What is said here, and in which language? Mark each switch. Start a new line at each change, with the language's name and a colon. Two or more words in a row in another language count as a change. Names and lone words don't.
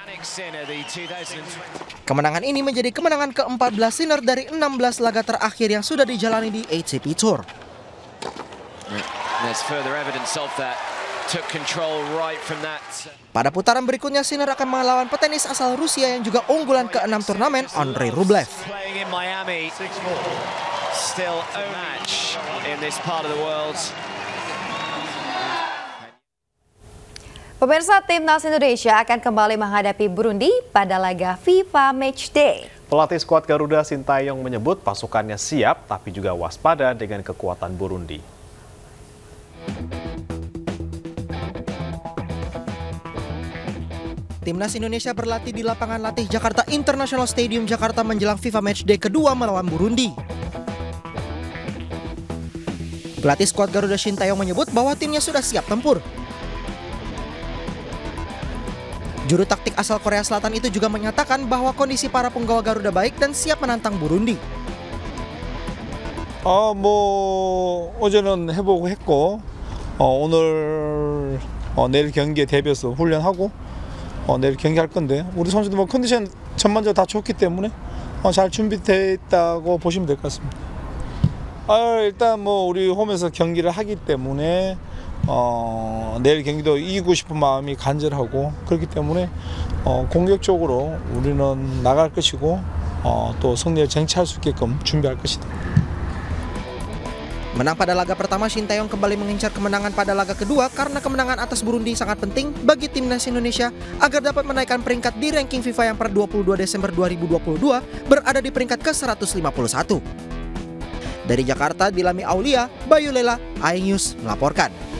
Indonesian: Kemenangan ini menjadi kemenangan ke-14 Sinner dari 16 laga terakhir yang sudah dijalani di ATP Tour. Pada putaran berikutnya, Sinner akan melawan petenis asal Rusia yang juga unggulan ke-6 turnamen, Andrei Rublev.
English: Still a match in this part of the world.
Indonesian: Pemirsa, timnas Indonesia akan kembali menghadapi Burundi pada laga FIFA Matchday. Pelatih skuad Garuda Sintayong menyebut pasukannya siap tapi juga waspada dengan kekuatan Burundi. Timnas Indonesia berlatih di lapangan latih Jakarta International Stadium Jakarta menjelang FIFA Matchday kedua melawan Burundi. Pelatih skuad Garuda Shin Tae-yong menyebut bahwa timnya sudah siap tempur. Juru taktik asal Korea Selatan itu juga menyatakan bahwa kondisi para penggawa Garuda baik dan siap menantang Burundi.
Korean: 어제는 해보고 했고 오늘 내일 경기에 대비해서 훈련하고 내일 경기할 건데 우리 선수들 컨디션 전반적으로 다 좋기 때문에 잘 준비되어 있다고 보시면 될 것 같습니다. 일단 우리 홈에서 경기를 하기 때문에 내일 경기도 이기고 싶은 마음이 간절하고 그렇기 때문에 공격적으로 우리는 나갈 것이고 또 승리를 쟁취할 수 있게끔 준비할 것이다.
Indonesian: Menang pada laga pertama, Shin Tae-yong kembali mengincar kemenangan pada laga kedua karena kemenangan atas Burundi sangat penting bagi timnas Indonesia agar dapat menaikkan peringkat di ranking FIFA yang per 22 Desember 2022 berada di peringkat ke-151. Dari Jakarta, Dilami Aulia, Bayu Lela, iNews melaporkan.